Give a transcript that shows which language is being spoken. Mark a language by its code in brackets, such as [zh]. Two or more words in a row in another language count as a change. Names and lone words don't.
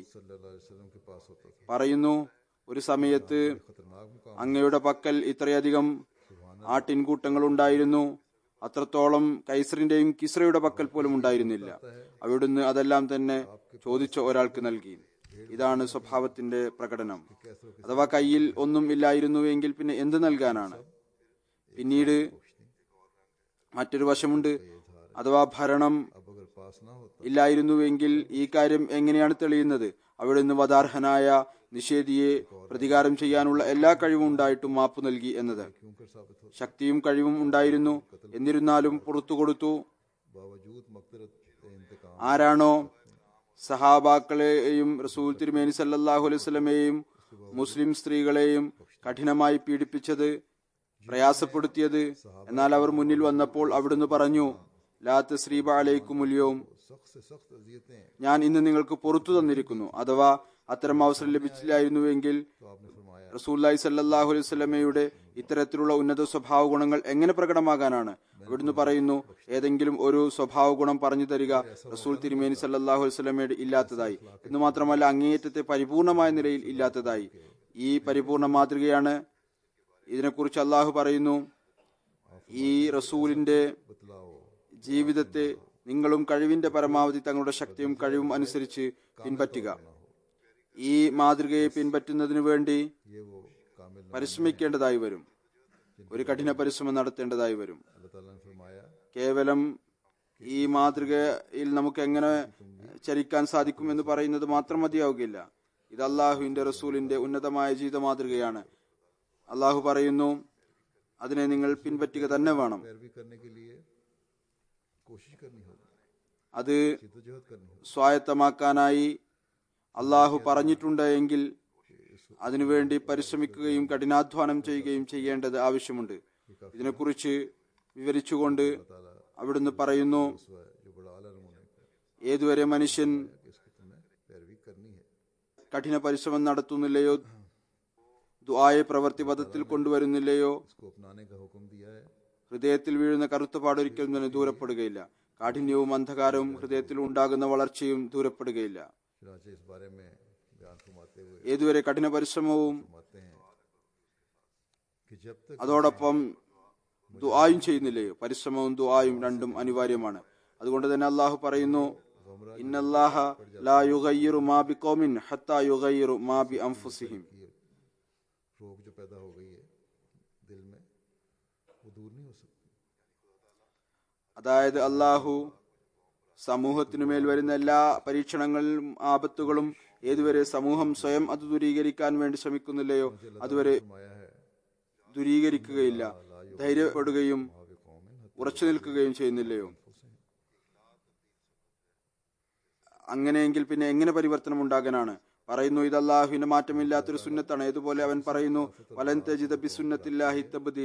[ml] പറയുന്നു, ഒരു സമയത്ത് അങ്ങയുടെ പക്കൽ ഇത്രയധികം ആട്ടിൻകൂട്ടങ്ങൾ ഉണ്ടായിരുന്നു, അത്രത്തോളം കൈസറിന്റെയും കിസ്രയുടെ പക്കൽ പോലും ഉണ്ടായിരുന്നില്ല. അവിടുന്ന് അതെല്ലാം തന്നെ ചോദിച്ച ഒരാൾക്ക് നൽകി. ഇതാണ് സ്വഭാവത്തിന്റെ പ്രകടനം. അഥവാ കയ്യിൽ ഒന്നും ഇല്ലായിരുന്നുവെങ്കിൽ പിന്നെ എന്ത് നൽകാനാണ്? പിന്നീട് മറ്റൊരു വശമുണ്ട്. അഥവാ ഭരണം [ur] اب اگر پاس نہ ہوتا [ml] ഇല്ലായിരുന്നുവെങ്കിൽ ഈ കാര്യം എങ്ങനെയാണ് തെളിയുന്നത്? അവിടുന്ന് വധാർഹനായ നിഷേധിയെ പ്രതികാരം ചെയ്യാനുള്ള എല്ലാ കഴിവും ഉണ്ടായിട്ടും മാപ്പു നൽകി എന്നത്. [ur] کیوں کر ثابت ہوتا [ml] ശക്തിയും കഴിവും ഉണ്ടായിരുന്നു, എന്നിരുന്നാലും പുറത്തു കൊടുത്തു. [ur] باوجود مقدرت انتقام [ml] ആരാണോ സഹാബാക്കളെയും റസൂൽ തിരുമേനി [ar] صلى الله عليه وسلم [ml] മുസ്ലിം സ്ത്രീകളെയും കഠിനമായി പീഡിപ്പിച്ചത്, പ്രയാസപ്പെടുത്തിയത്, എന്നാൽ അവർ മുന്നിൽ വന്നപ്പോൾ അവിടുന്ന് പറഞ്ഞു, [ar] لا تثريب عليكم اليوم, [ur] سخت سے سخت اذیتیں [ml] ഞാൻ ഇന്ന് നിങ്ങൾക്ക് പുറത്തു തന്നിരിക്കുന്നു. അഥവാ അത്തരം അവസരം ലഭിച്ചില്ലായിരുന്നുവെങ്കിൽ [ur] تو آپ نے فرمایا [ml] റസൂലുള്ളാഹി [ar] صلى الله عليه وسلم [ml] ഇത്തരത്തിലുള്ള ഉന്നത സ്വഭാവ ഗുണങ്ങൾ എങ്ങനെ പ്രകടമാകാനാണ്? അവിടുന്ന് പറയുന്നു, ഏതെങ്കിലും ഒരു സ്വഭാവ ഗുണം പറഞ്ഞു തരിക റസൂൽ തിരുമേനി [ar] صلى الله عليه وسلم [ml] ഇല്ലാത്തതായി, എന്ന് മാത്രമല്ല അങ്ങേയറ്റത്തെ പരിപൂർണമായ നിലയിൽ ഇല്ലാത്തതായി. ഈ പരിപൂർണ മാതൃകയാണ്. ഇതിനെക്കുറിച്ച് അള്ളാഹു പറയുന്നു, ഈ റസൂലിന്റെ [ur] بتلاؤ [ml] ജീവിതത്തെ നിങ്ങളും കഴിവിന്റെ പരമാവധി തങ്ങളുടെ ശക്തിയും കഴിവും അനുസരിച്ച് പിൻപറ്റുക. ഈ മാതൃകയെ പിൻപറ്റുന്നതിനു വേണ്ടി [ur] یہ وہ کامل [ml] പരിശ്രമിക്കേണ്ടതായി വരും, ഒരു കഠിന പരിശ്രമം നടത്തേണ്ടതായി വരും. [ur] اللہ تعالیٰ نے فرمایا [ml] കേവലം ഈ മാതൃകയിൽ നമുക്ക് എങ്ങനെ ചരിക്കാൻ സാധിക്കും എന്ന് പറയുന്നത് മാത്രം മതിയാവുകയില്ല. ഇത് അള്ളാഹുവിന്റെ റസൂലിന്റെ ഉന്നതമായ ജീവിത മാതൃകയാണ്. അള്ളാഹു പറയുന്നു, അതിനെ നിങ്ങൾ പിൻപറ്റുക തന്നെ വേണം. [ur] پیروی کرنے کے لیے کوشش کرنی ہوگی, [ml] അത് [ur] جدوجہد کرنی ہوگی. [ml] സ്വായത്തമാക്കാനായി അള്ളാഹു പറഞ്ഞിട്ടുണ്ട് എങ്കിൽ അതിനുവേണ്ടി പരിശ്രമിക്കുകയും കഠിനാധ്വാനം ചെയ്യുകയും ചെയ്യേണ്ടത് ആവശ്യമുണ്ട്. ഇതിനെക്കുറിച്ച് വിവരിച്ചുകൊണ്ട് അവിടുന്ന് പറയുന്നു, [ur] اسوہ ہے جو بڑا اعلیٰ نمونے کا ہے [ml] ഏതുവരെ മനുഷ്യൻ [ur] کہ اس کی تمہیں پیروی کرنی ہے. [ml] കഠിന പരിശ്രമം നടത്തുന്നില്ലയോ, ദുആയെ പ്രവൃത്തിപഥത്തിൽ കൊണ്ടുവരുന്നില്ലയോ, [ur] اس کو اپنانے کا حکم دیا ہے. [ml] ഹൃദയത്തിൽ വീഴുന്ന കറുത്തപാടൊരിക്കലും തന്നെ ദൂരപ്പെടുകയില്ല. കാഠിന്യവും അന്ധകാരവും ഹൃദയത്തിൽ ഉണ്ടാകുന്ന വളർച്ചയും ദൂരപ്പെടുകയില്ല. [ur] چنانچہ اس بارے میں بیان فرماتے ہوئے [ml] ഏതുവരെ കഠിന പരിശ്രമവും [ur] فرماتے ہیں کہ جب تک [ml] അതോടൊപ്പം ദുആയും ചെയ്യുന്നില്ലയോ, പരിശ്രമവും ദുആയും രണ്ടും അനിവാര്യമാണ്. അതുകൊണ്ട് തന്നെ അള്ളാഹു പറയുന്നു, [ar] إن الله لا يغير ما بقوم حتى يغيروا ما بأنفسهم. [ur] کی روگ جو پیدا ہو گئی ہے دل میں وہ دور نہیں ہو سکتی. [ml] അതായത് അള്ളാഹു സമൂഹത്തിനുമേൽ വരുന്ന എല്ലാ പരീക്ഷണങ്ങളും ആപത്തുകളും ഏതുവരെ സമൂഹം സ്വയം അത് ദൂരീകരിക്കാൻ വേണ്ടി ശ്രമിക്കുന്നില്ലയോ അതുവരെ [ur] فرمایا ہے [ml] ദൂരീകരിക്കുകയില്ല. ധൈര്യപ്പെടുകയും ഉറച്ചു നിൽക്കുകയും ചെയ്യുന്നില്ലയോ? അങ്ങനെയെങ്കിൽ പിന്നെ എങ്ങനെ പരിവർത്തനം ഉണ്ടാകാനാണ്? പറയുന്നു, ഇത് അല്ലാഹുവിന്റെ മാറ്റമില്ലാത്തൊരു സുന്നത്താണ്. ഏതുപോലെ അവൻ പറയുന്നു, [ar] ولن تجد لسنة الله تبديلا.